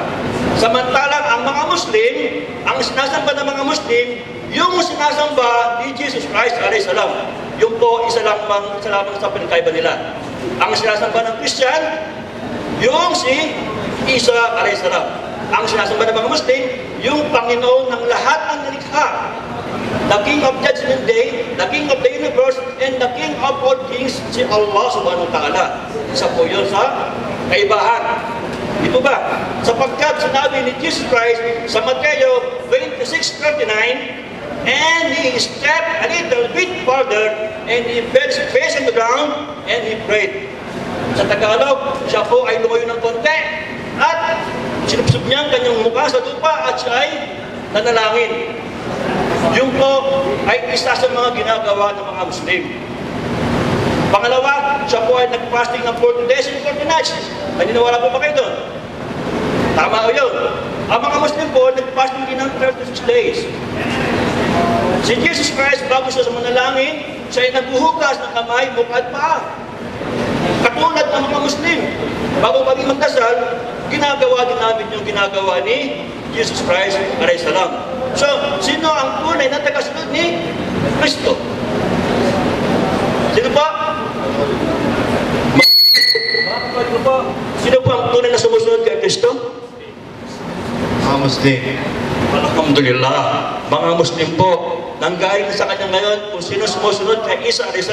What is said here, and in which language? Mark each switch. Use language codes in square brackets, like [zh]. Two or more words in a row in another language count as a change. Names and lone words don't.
[tl] Samantalang ang mga Muslim, ang sinasamba ng mga Muslim, yung sinasamba ni Jesus Christ, alayhisalam. Yung po, isa lamang sa pinagkaiba nila. Ang sinasamba ng Christian, yung si Isa, alayhisalam. Ang sinasamba ng mga Muslim, yung Panginoon ng lahat ng nilikha. [en] The King of Judgment Day, the King of the Universe, and the King of all kings, si Allah [ar] سبحانه وتعالى. [tl] Isa po yun sa kaibahan. Ito ba? Sapagkat sinabi ni Jesus Christ sa Mateo 26:39, [en] and he stepped a little bit further, and he fell his face on the ground, and he prayed. [tl] Sa Tagalog, siya po ay lumayo ng konti, at sinupsub niya ang kanyang mukha sa lupa, at siya ay nanalangin. Yung po ay isa sa mga ginagawa ng mga Muslim. Pangalawa, siya po ay nag-fasting ng [en] 40 days and 40 nights. [tl] Naniniwala po ba kayo doon? Tama o yun. Ang mga Muslim po, nag-fasting din ng 36 days. Si Jesus Christ, bago siya sa manalangin, siya ay naghuhugas ng kamay, mukha at paa. Katulad ng mga Muslim, bago kami magdasal, ginagawa din namin yung ginagawa ni Jesus Christ, [ar] عليه السلام. [tl] So, sino ang tunay na tagasunod ni Kristo? Sino po? Sino po ang tunay na sumusunod kay Kristo? Mga Muslim. Alhamdulillah, mga Muslim po, nanggaling sa kanya ngayon, kung sino sumusunod kay Isa a.s.